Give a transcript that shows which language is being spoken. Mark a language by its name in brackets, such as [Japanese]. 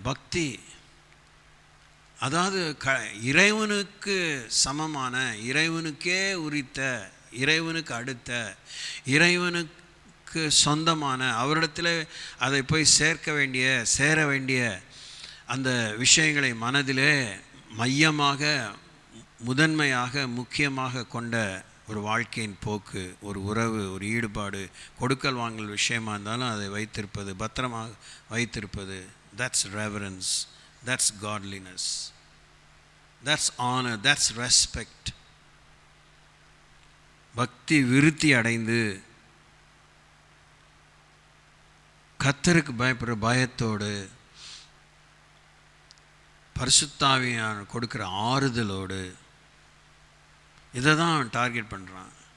[Tamil] பக்தி அதாவது இறைவனுக்கு சமமான, இறைவனுக்கே உரித்த, இறைவனுக்கு அடுத்த, இறைவனுக்கு சொந்தமான, அவரிடத்தில் அதை போய் சேர வேண்டிய அந்த விஷயங்களை மனதிலே மையமாக, முதன்மையாக, முக்கியமாக கொண்ட ஒரு வாழ்க்கையின் போக்கு, ஒரு உறவு, ஒரு ஈடுபாடு, கொடுக்கல் வாங்கல் விஷயமாக இருந்தாலும் அதை வைத்திருப்பது, பத்திரமாக வைத்திருப்பது. [English] that's reverence, that's godliness, that's honor, that's respect. [Tamil] பக்தி விருத்தி அடைந்து கர்த்தருக்கு பயப்படுற பயத்தோடு பரிசுத்தாவியான கொடுக்குற ஆறுதலோடு, இதை தான் அவன் டார்கெட் பண்ணுறான்.